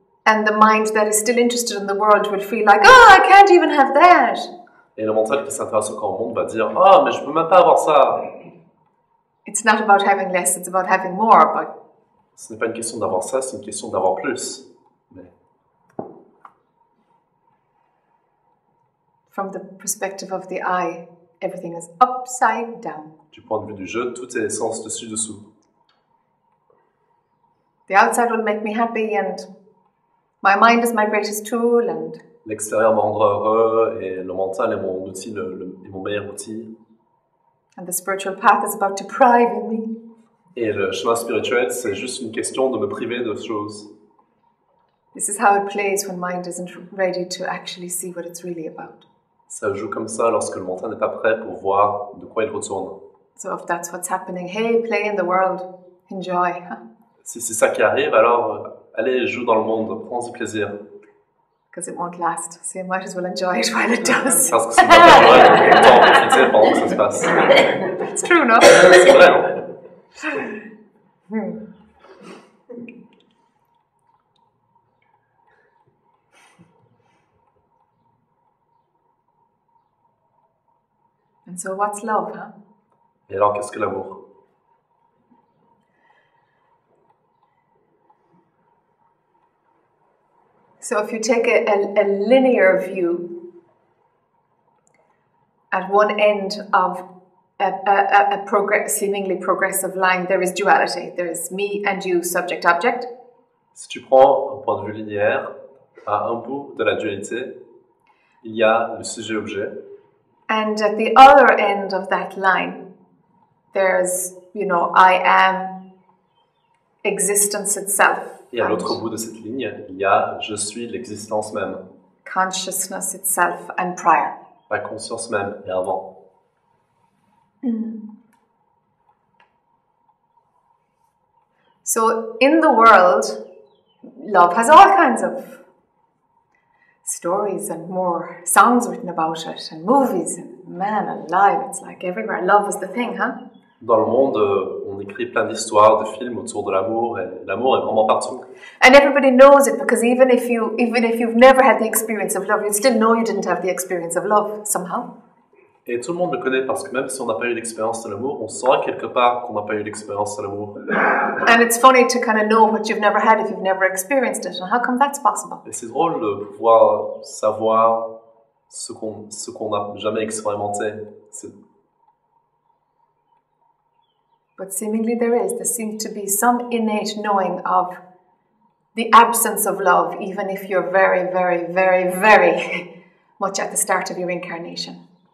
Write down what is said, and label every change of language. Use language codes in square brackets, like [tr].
[en] And the mind that is still interested in the world will feel like, oh, I can't even have that. [fr] Et le mental qui s'intéresse au corps monde va dire, ah, mais je peux même pas avoir ça. [en] It's not about having less, it's about having more, but [fr] ce n'est pas une question d'avoir ça, c'est une question d'avoir plus. Mais [en] from the perspective of the I, everything is upside down. [fr] Du point de vue du jeu, tout est sens dessus-dessous. [en] The outside will make me happy and my mind is my greatest tool and [fr] l'extérieur me rendra heureux et le mental est mon outil, est mon meilleur outil. [en] And the spiritual path is about to prive in me. [fr] Et le chemin spirituel, c'est juste une question de me priver de choses. [en] This is how it plays when mind isn't ready to actually see what it's really about. [fr] Ça joue comme ça lorsque le mental n'est pas prêt pour voir de quoi il retourne. [en] So if that's what's happening, hey, play in the world, enjoy. [fr] Si c'est ça qui arrive, alors allez, joue dans le monde, prends-y plaisir. [en] Because it won't last, so you might as well enjoy it while it does. [fr] Parce que ça ne va pas durer, donc autant en profiter pendant que ça se passe. [en] It's true, no? [fr] C'est vrai, non? [en] And so what's love, huh? [fr] Et alors, qu'est-ce que l'amour? [en] So if you take a linear view at one end of a seemingly progressive line, there is duality. There is me and you, subject-object. [fr] Si tu prends un point de vue linéaire, à un bout de la dualité, il y a le sujet-objet. [en] And at the other end of that line, there's, I am existence itself. [fr] Et à l'autre bout de cette ligne, il y a je suis l'existence même. [en] Consciousness itself and prior. [fr] La conscience même et avant. [en] So in the world, love has all kinds of stories and more songs written about it and movies and man alive, it's like everywhere. Love is the thing, huh? [fr] Dans le monde, on écrit plein d'histoires, de films autour de l'amour, et l'amour est vraiment partout. [en] And everybody knows it because even if you've never had the experience of love, you'd still know you didn't have the experience of love somehow. [fr] Et tout le monde le connaît parce que même si on n'a pas eu l'expérience de l'amour, on saura quelque part qu'on n'a pas eu l'expérience de l'amour. [en] And it's funny to kind of know what you've never had if you've never experienced it. And how come that's possible? [fr] Et c'est drôle de pouvoir savoir ce qu'on n'a jamais expérimenté. [en] But seemingly there seems to be some innate knowing of the absence of love, even if you're very, very, very, very much at the start of your incarnation.